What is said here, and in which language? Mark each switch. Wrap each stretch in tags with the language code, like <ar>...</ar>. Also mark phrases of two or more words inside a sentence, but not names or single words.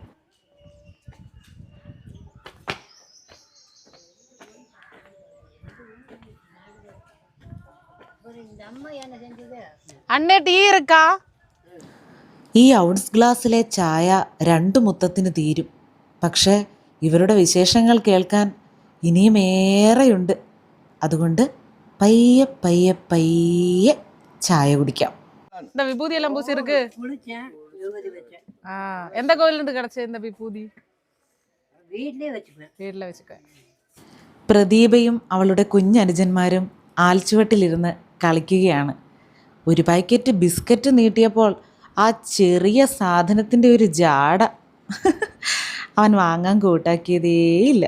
<ml>അണ്ണേ ടീ ഇറക്കാ? ഈ ഔൺസ് ഗ്ലാസ്സിലെ ചായ 2 മുത്തത്തിന് തീരും. പക്ഷേ ഇവരുടെ വിശേഷങ്ങൾ കേൾക്കാൻ ഇനിയും ഏറെയുണ്ട്. അതുകൊണ്ട് പയ്യെ പയ്യെ പയ്യെ ചായ കുടിക്കാം.</ml> <ta>இந்த விபூதி எல்லாம் பூசி இருக்கு. எந்த கோயில இருந்து கிடைச்ச இந்த விபூதி?</ta> <ml>വീട്ടിലെ വെച്ചിട്ട്. പ്രദീപയും അവളുടെ കുഞ്ഞനുജന്മാരും ആൽച്ചുവട്ടിലിരുന്ന് കളിക്കുകയാണ്. ഒരു പാക്കറ്റ് ബിസ്ക്കറ്റ് നീട്ടിയപ്പോൾ ആ ചെറിയ സാധനത്തിൻ്റെ ഒരു ജാട അവൻ വാങ്ങാൻ കൂട്ടാക്കിയതേയില്ല.</ml>